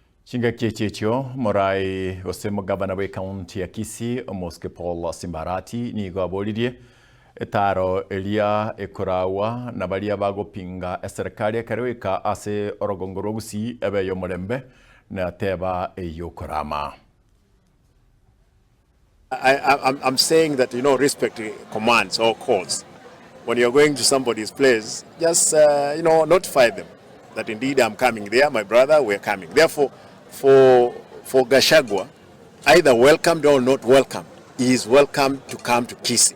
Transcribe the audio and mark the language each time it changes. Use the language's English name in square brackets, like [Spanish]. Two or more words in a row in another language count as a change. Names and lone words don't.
[Gusii] Chinga kiechio morai osemo gavana we county ya Kisii Moske Paul Simba Arati ni gwaboririe etaro elia ekorawa na baria bagopinga serikali akarweka ase orogongoro Gusii ebe yo morembe na teba eyokorama. [English] I'm saying that, respect commands or calls. When you're going to somebody's place, just, notify them that indeed I'm coming there, my brother, we're coming. Therefore, for Gachagua, either welcomed or not welcomed, he is welcome to come to Kisii.